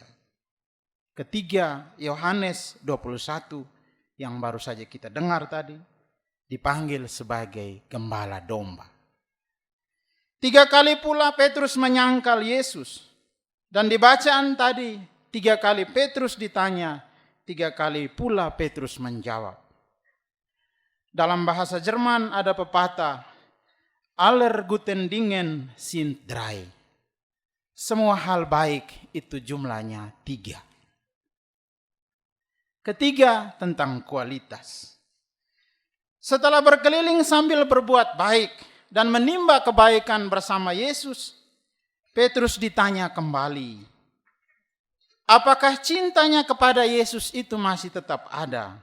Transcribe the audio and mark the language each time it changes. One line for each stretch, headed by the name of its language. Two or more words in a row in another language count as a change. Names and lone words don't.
Indonesian: Ketiga, Yohanes 21 yang baru saja kita dengar tadi dipanggil sebagai gembala domba. 3 kali pula Petrus menyangkal Yesus. Dan di bacaan tadi 3 kali Petrus ditanya, 3 kali pula Petrus menjawab. Dalam bahasa Jerman ada pepatah,
German: aller guten Dingen sind 3.
Indonesian: Semua hal baik itu jumlahnya 3. Ketiga, tentang kualitas. Setelah berkeliling sambil berbuat baik dan menimba kebaikan bersama Yesus, Petrus ditanya kembali, apakah cintanya kepada Yesus itu masih tetap ada?